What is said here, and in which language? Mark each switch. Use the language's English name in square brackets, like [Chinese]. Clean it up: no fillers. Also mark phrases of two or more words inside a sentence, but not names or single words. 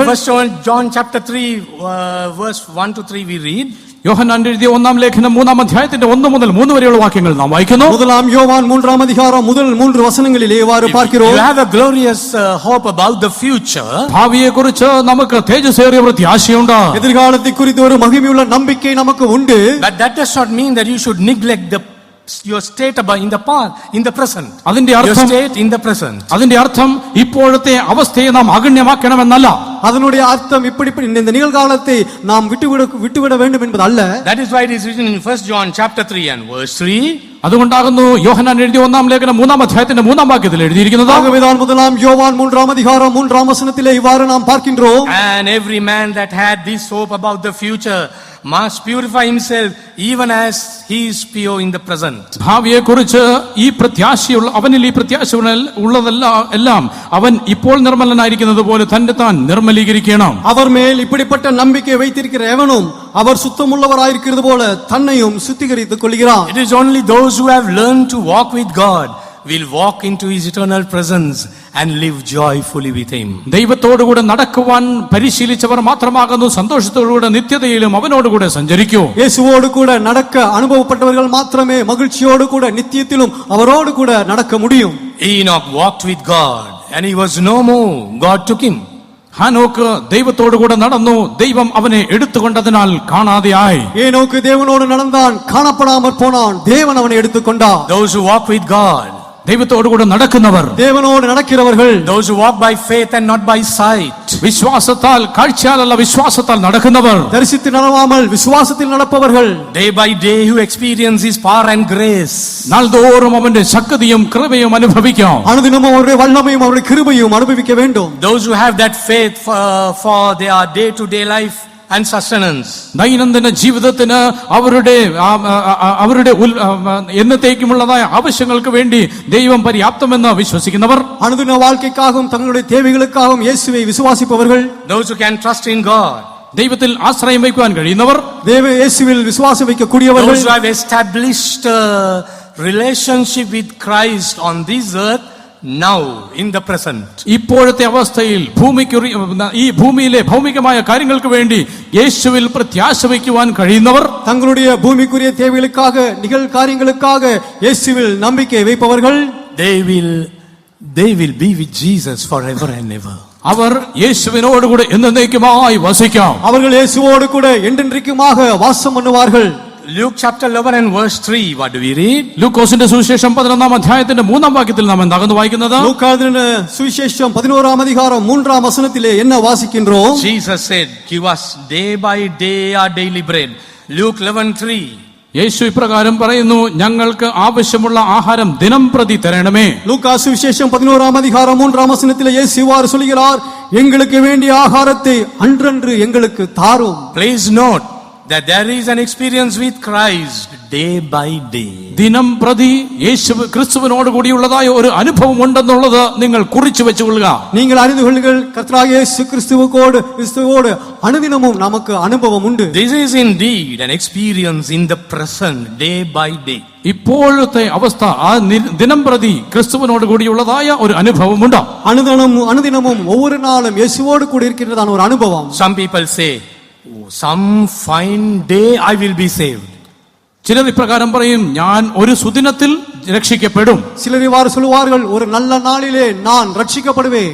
[English] In 1 John chapter 3 verse 1 to 3 we read. [Malayalam] യോഹന്നാൻ എഴുതിയ 1-ാം ലേഖനം 3-ാം അധ്യായത്തിന്റെ 1 മുതൽ 3 വരെയുള്ള വാക്യങ്ങൾ നാം വായിക്കുന്നു. [Tamil] முதலாம் யோவான் 3-ஆம் அதிகாரம் முதல் 3 வசனங்களிலே இவ்வாறு பார்க்கிறோம். [English] You have a glorious hope about the future. [Malayalam] ഭാവിയെക്കുറിച്ച് നമുക്ക് തേജസ്സേറിയ പ്രത്യാശയുണ്ട്. [Tamil] எதிர்காலத்தை குறித்து ஒரு மகிமையுள்ள நம்பிக்கை நமக்கு உண்டு. [English] But that does not mean that you should neglect your state in the past, in the present. [Malayalam] അതിന്റെ [English] Your [Malayalam] അർത്ഥം [English] state in the present. [Malayalam] അതിന്റെ അർത്ഥം ഇപ്പോഴത്തെ അവസ്ഥയെ നാം അഗണ്യമാക്കണമെന്നല്ല. [Tamil] அதனுடைய அர்த்தம் இப்படி இந்த நிகழ்காலத்தை நாம் விட்டுவிட வேண்டும் என்பது அல்ல. [English] That is why it is written in 1 John chapter 3 and verse 3. [Malayalam] അതുകൊണ്ടാകുന്നു യോഹന്നാൻ എഴുതിയ 1-ാം ലേഖനം 3-ാം അധ്യായത്തിന്റെ 3-ാം വാക്യത്തിൽ എഴുതിയിരിക്കുന്നത്. [Tamil] ஆகவேதான் முதலாம் யோவான் 3-ஆம் அதிகாரம் 3-ஆம் வசனத்திலே இவ்வாறு நாம் பார்க்கின்றோம். [English] And every man that had this hope about the future must purify himself even as he is pure in the present. [Malayalam] ഭാവിയെക്കുറിച്ച് ഈ പ്രത്യാശയുള്ള അവനിൽ ഈ പ്രത്യാശ ഉള്ളതെല്ലാം അവൻ ഇപ്പോൾ നിർമ്മലനായിരിക്കുന്നത് പോലെ തന്നെ താൻ നിർമ്മലീകരിക്കണം. [Tamil] அவர் மேல் இப்படிப்பட்ட நம்பிக்கை வைத்திருக்கிற எவனும் அவர் சுத்தமுள்ளவராயிருக்கிறது போல தன்னையும் சுத்திகரித்துக் கொள்கிறான். [English] It is only those who have learned to walk with God will walk into his eternal presence and live joyfully with him. [Malayalam] ദൈവത്തോടുകൂടെ നടക്കുവാൻ പരിശീലിച്ചവർ മാത്രമാകുന്നു സന്തോഷത്തോടുകൂടെ നിത്യതയിലും അവനോടുകൂടെ സഞ്ചരിക്കൂ. [Tamil] இயேசுவோடு கூட நடக்க அனுபவப்பட்டவர்கள் மாத்திரமே மகிழ்ச்சியோடு கூட நித்தியத்திலும் அவரோடு கூட நடக்க முடியும். [English] Enoch walked with God and he was no more. God took him. [Malayalam] ഹാനോക്ക് ദൈവത്തോടുകൂടെ നടന്നു, ദൈവം അവനെ എടുത്തുകൊണ്ടതിനാൽ കാണാതെയായി. [Tamil] ஏனோக்கு தேவனோடு நடந்தான், காணப்படாமற் போனான், தேவன் அவனை எடுத்துக்கொண்டார். [English] Those who walk with God, [Malayalam] ദൈവത്തോടുകൂടെ നടക്കുന്നവർ, [Tamil] தேவனோடு நடக்கிறவர்கள், [English] those who walk by faith and not by sight, [Malayalam] വിശ്വാസത്താൽ കാഴ്ചയാലല്ല വിശ്വാസത്താൽ നടക്കുന്നവർ, [Tamil] தரிசித்து நடவாமல் விசுவாசத்தில் நடப்பவர்கள், [English] day by day who experience his power and grace, [Malayalam] നാൾതോറും അവന്റെ ശക്തിയും കൃപയും അനുഭവിക്കാം. [Tamil] அனுதினமும் அவருடைய வல்லமையும் அவருடைய கிருபையும் அனுபவிக்க வேண்டும். [English] those who have that faith for their day to day life and sustenance, [Malayalam] ദൈനംദിന ജീവിതത്തിന് അവരുടെ എന്നത്തേക്കുമുള്ളതായ ആവശ്യങ്ങൾക്ക് വേണ്ടി ദൈവം പര്യാപ്തമെന്ന് വിശ്വസിക്കുന്നവർ, [Tamil] அனுதின வாழ்க்கைக்காகவும் தங்களுடைய தேவைகளுக்காகவும் இயேசுவை விசுவாசிப்பவர்கள், [English] those who can trust in God, [Malayalam] ദൈവത്തിൽ ആശ്രയം വയ്ക്കുവാൻ കഴിയുന്നവർ, [Tamil] இயேசுவில் விசுவாசம் வைக்கக்கூடியவர்கள், [English] those who have established a relationship with Christ on this earth now in the present. [Malayalam] ഇപ്പോഴത്തെ അവസ്ഥയിൽ ഈ ഭൂമിയിലെ ഭൗമികമായ കാര്യങ്ങൾക്ക് വേണ്ടി യേശുവിൽ പ്രത്യാശ വയ്ക്കുവാൻ കഴിയുന്നവർ, [Tamil] தங்களுடைய பூமிக்குரிய தேவைகளுக்காக நிகழ்காரியங்களுக்காக இயேசுவில் நம்பிக்கை வைப்பவர்கள், [English] they will be with Jesus forever and ever. [Malayalam] അവർ യേശുവിനോടുകൂടെ എന്നേക്കുമായി വസിക്കാം. [Tamil] அவர்கள் இயேசுவோடு கூட என்றென்றைக்குமாக வாசம் பண்ணுவார்கள். [English] Luke chapter 11 and verse 3, what do we read? [Malayalam] ലൂക്കോസിന്റെ സുവിശേഷം 11-ാം അധ്യായത്തിന്റെ 3-ാം വാക്യത്തിൽ നാം എന്താണ് വായിക്കുന്നത്? [Tamil] லூக்காவின் சுவிசேஷம் 11ஆம் அதிகாரம் 3ஆம் வசனத்திலே என்ன வாசிக்கின்றோம்? [English] Jesus said, give us day by day our daily bread. Luke 11:3. [Malayalam] യേശു ഇപ്രകാരം പറയുന്നു, ഞങ്ങൾക്ക് ആവശ്യമുള്ള ആഹാരം ദിനം പ്രതി തരണമേ. [Tamil] லூக்கா சுவிசேஷம் 11ஆம் அதிகாரம் 3ஆம் வசனத்திலே இயேசு இவ்வாறு சொல்கிறார், எங்களுக்கு வேண்டிய ஆகாரத்தை அன்றன்று எங்களுக்கு தாரும். [English] Please note that there is an experience with Christ day by day. [Malayalam] ദിനം പ്രതി യേശു ക്രിസ്തുവിനോട് കൂടിയുള്ളതായ ഒരു അനുഭവം ഉണ്ടെന്നുള്ളത് നിങ്ങൾ കുറിച്ചു വെച്ചുകൊള്ളുക. [Tamil] நீங்கள் அறிந்து கொள்ளுங்கள், கர்த்தராகிய இயேசு கிறிஸ்துவோடு அனுதினமும் நமக்கு அனுபவம் உண்டு. [English] This is indeed an experience in the present day by day. [Malayalam] ഇപ്പോഴത്തെ അവസ്ഥ ആ ദിനം പ്രതി ക്രിസ്തുവിനോട് കൂടിയുള്ളതായ ഒരു അനുഭവമുണ്ട്. [Tamil] அனுதினமும் ஒவ்வொரு நாளும் இயேசுவோடு கூட இருக்கின்றதான ஒரு அனுபவம். [English] Some people say, some fine day I will be saved. [Malayalam] ചിലർ ഇപ്രകാരം പറയും, ഞാൻ ഒരു സുദിനത്തിൽ രക്ഷിക്കപ്പെടും. [Tamil] சிலர் இவ்வாறு சொல்வார்கள், ஒரு நல்ல நாளிலே நான் ரட்சிக்கப்படுவேன்.